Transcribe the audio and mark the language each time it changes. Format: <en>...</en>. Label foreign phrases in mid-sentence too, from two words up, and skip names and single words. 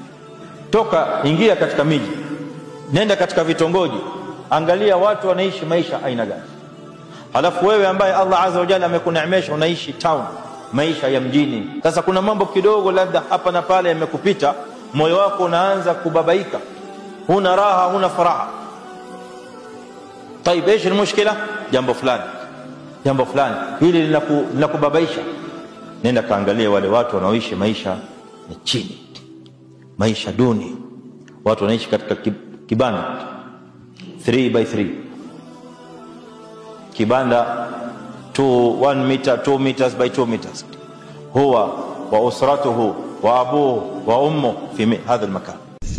<sw>Toka ingia katika miji, nenda katika vitongoji, angalia watu wanaishi maisha aina gani. Halafu wewe ambaye Allah</sw> <ar>عز وجل</ar> <sw>amekuneemesha unaishi town, maisha ya mjini. Sasa kuna mambo kidogo labda hapa na pale yamekupita, moyo wako unaanza kubabaika, huna raha, huna furaha.</sw> <ar>طيب ايش المشكله؟</ar> <sw>jambo fulani hili linakubabaisha. Nenda kaangalia wale watu wanaoishi maisha ya chini, maisha duni. Watu wanaishi katika kibanda 3x3, kibanda 1</sw> <en>meter 2 meters by 2 meters.</en> <ar>هو وأسرته وأبوه وأمه في هذا المكان.</ar>